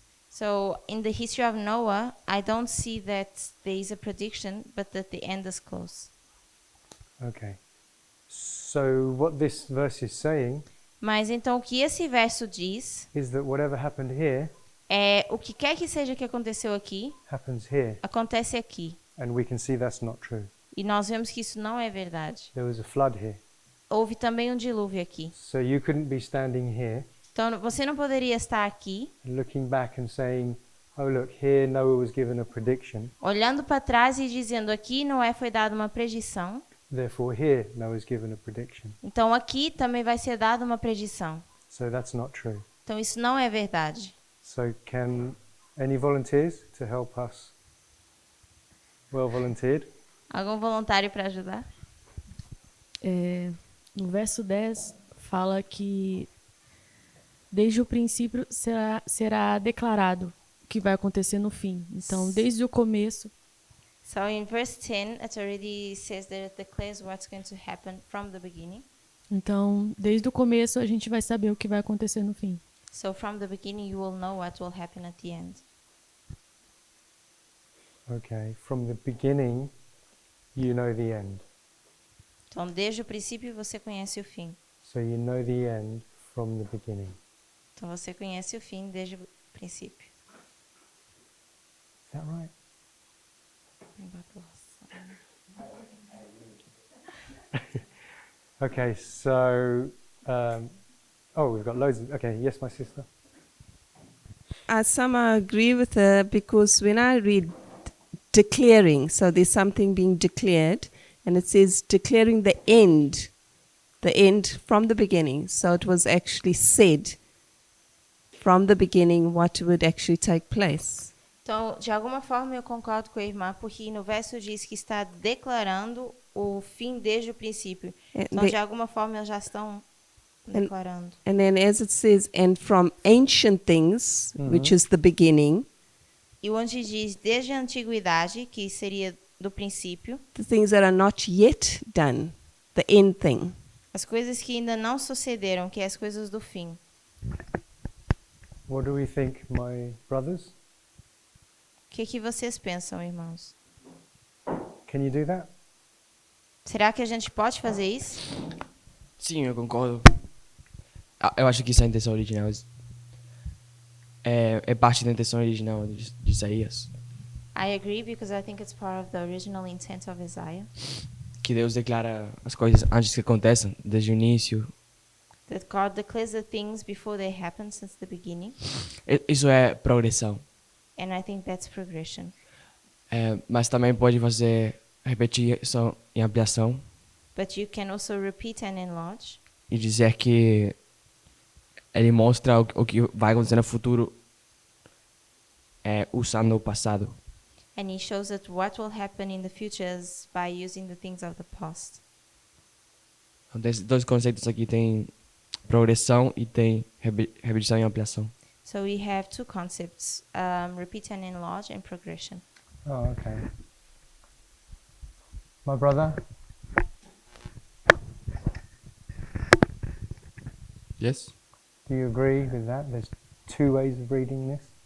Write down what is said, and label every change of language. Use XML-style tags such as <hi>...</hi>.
<en>So, in the history of Noah, I don't see that there is a prediction, but that the end is close. Okay. So what this verse is saying</en> <pt>Mas então o que esse verso diz</pt> <en>is that whatever happened here</en> <pt>é o que quer que seja que aconteceu aqui,</pt> <en>happens here,</en> <pt>acontece aqui.</pt> <en>and we can see that's not true.</en> <pt>E nós vemos que isso não é verdade.</pt> <en>There was a flood here.</en> <pt>Houve também um dilúvio aqui.</pt> <en>So you couldn't be standing here</en> <pt>Então você não poderia estar aqui,</pt> <en>and looking back and saying, oh look, here Noah was given a prediction,</en> <pt>olhando para trás e dizendo aqui Noé foi dada uma predição,</pt> <en>therefore here Noah was given a prediction.</en> <pt>então aqui também vai ser dada uma predição.</pt> <en>So that's not true.</en> <pt>Então isso não é verdade.</pt> <en>So can any volunteers to help us? Well volunteered.</en> <pt>Algum voluntário para ajudar? No verso 10 fala que desde o princípio será declarado o que vai acontecer no fim. Então, desde o começo,</pt> <en>So in verse 10, it already says that it declares what's going to happen from the beginning.</en> <pt>então, desde o começo a gente vai saber o que vai acontecer no fim.</pt> <en>So from the beginning, you will know what will happen at the end. Okay, from the beginning, you know the end.</en> <pt>Então, desde o princípio, você conhece o fim.</pt> <en>So you know the end from the beginning.</en> <pt>Então, você conhece o fim desde o princípio.</pt> <en>Is that right? Okay, so, oh, we've got loads of, okay, yes, my sister. Some agree with her because when I read declaring, so there's something being declared, and it says declaring the end from the beginning. So it was actually said from the beginning what would actually take place.</en> <pt>Então, de alguma forma, eu concordo com a irmã, porque no verso diz que está declarando o fim desde o princípio. Então, de alguma forma, eles já estão declarando.</pt> <en>And then as it says, and from ancient things, which is the beginning,</en> <pt>E onde diz desde a antiguidade, que seria do princípio,</pt> <en>the things that are not yet done, the end thing.</en> <pt>as coisas que ainda não sucederam, que é as coisas do fim.</pt> <en>What do we think, my brothers?</en> <pt>O que vocês pensam, irmãos?</pt> <en>Can you do that?</en> <pt>Será que a gente pode fazer isso? Sim, eu concordo. Eu acho que isso é a intenção original. É parte da intenção original de Isaías.</pt> <en>I agree, because I think it's part of the original intent of Isaiah.</en> <pt>Que Deus declara as coisas antes que aconteçam, desde o início.</pt> <en>That God declares the things before they happen since the beginning.</en> <pt>Isso é progressão.</pt> <en>And I think that's progression.</en> <pt>Mas também pode fazer repetição e ampliação</pt> <en>But you can also repeat and enlarge.</en> <pt>e dizer que ele mostra o que vai acontecer no futuro usando o passado.</pt> <en>And he shows that what will happen in the future is by using the things of the past.</en> <pt>Então, esses dois conceitos aqui tem progressão e tem repetição e ampliação.</pt> <en>So we have two concepts, repeat and enlarge and progression. Oh, okay. My brother? Yes. Do you agree with that? There's two ways of reading this.</en>